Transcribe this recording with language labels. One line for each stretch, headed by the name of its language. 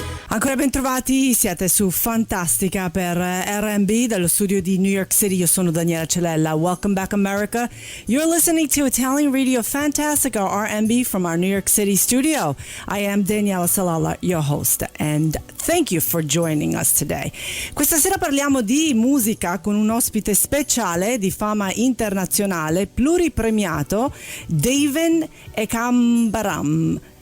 Italian: Ancora ben trovati, siete su Fantastica per RMB dallo studio di New York City. Io sono Daniela Celella.
English: Welcome back, America. You're listening to Italian Radio Fantastica, RMB, from our New York City studio. I am Daniela Celella, your host, and thank you for joining us today.
Italian: Questa sera parliamo di musica con un ospite speciale di fama internazionale, pluripremiato, David Ekambaram.